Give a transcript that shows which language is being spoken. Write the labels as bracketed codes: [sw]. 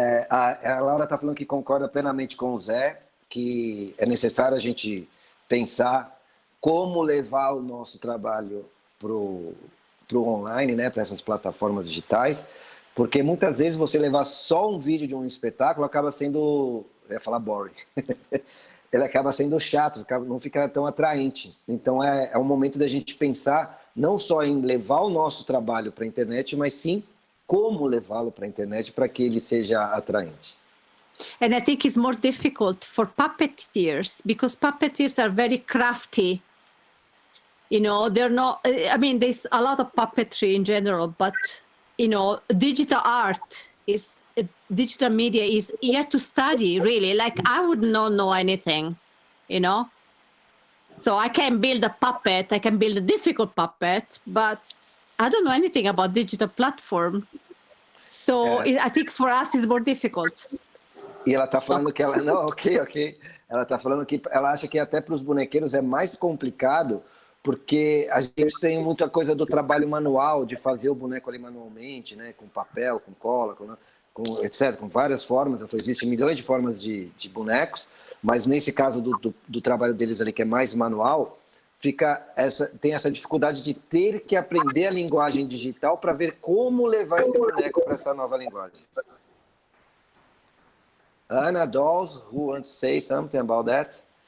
[pt] A Laura está falando que concorda plenamente com o Zé, que é necessário a gente pensar como levar o nosso trabalho pro online, né, para essas plataformas digitais, porque muitas vezes você levar só um vídeo de um espetáculo acaba sendo, eu ia falar boring, ele acaba sendo chato, não fica tão atraente. Então é um momento da gente pensar não só em levar o nosso trabalho para a internet, mas sim como levá-lo para a internet para que ele seja atraente. [en] And I think it's more difficult for puppeteers because puppeteers are very crafty. They're not, there's a lot of puppetry in general, but, digital art digital media is, you have to study really. Like I would not know anything, So I can build a puppet, I can build a difficult puppet, but I don't know anything about digital platform. So I think for us it's more difficult. [pt] E ela está falando que ela... Não, ok. Ela está falando que ela acha que até para os bonequeiros é mais complicado, porque a gente tem muita coisa do trabalho manual, de fazer o boneco ali manualmente, né? Com papel, com cola, com etc., com várias formas. Existem milhões de formas de bonecos, mas nesse caso do trabalho deles ali, que é mais manual, tem essa dificuldade de ter que aprender a linguagem digital para ver como levar esse boneco para essa nova linguagem. [en] Anna, Dolls, who wants to say something about that?